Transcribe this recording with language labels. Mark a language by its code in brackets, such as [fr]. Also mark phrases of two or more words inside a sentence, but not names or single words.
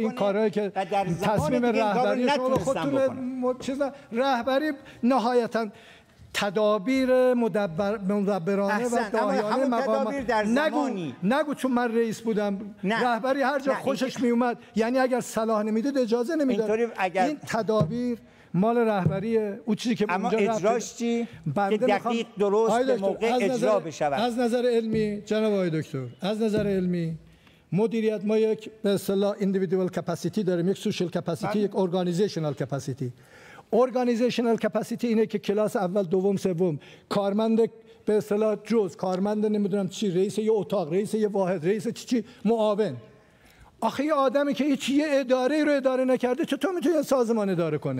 [fa] این کارهایی که تصمیم رهبری شما خودتون چیز رهبری نهایتاً تدابیر مدبرانه و داهیانه مقام نگو چون من رئیس بودم رهبری هر جا خوشش می اومد، یعنی اگر صلاح نمیدید اجازه نمیداد. این تدابیر مال رهبریه. اون چیزی که اما اجراش چی؟ که دقیق درست به موقع اجرا بشود. از نظر علمی جناب آقای دکتر، از نظر علمی مدیریت ما یک به اصطلاح [en] individual capacity [fa] داریم، یک [en] social capacity، [fa] یک [en] organizational capacity. organizational capacity [fa] اینه که کلاس اول دوم سوم کارمند به اصطلاح کارمند نمیدونم چی، رئیس یه اتاق، رئیس یه واحد، رئیس چی معاون. آخه یه آدمی که هیچ یه اداره رو اداره نکرده چطور میتونه سازمان اداره کنه؟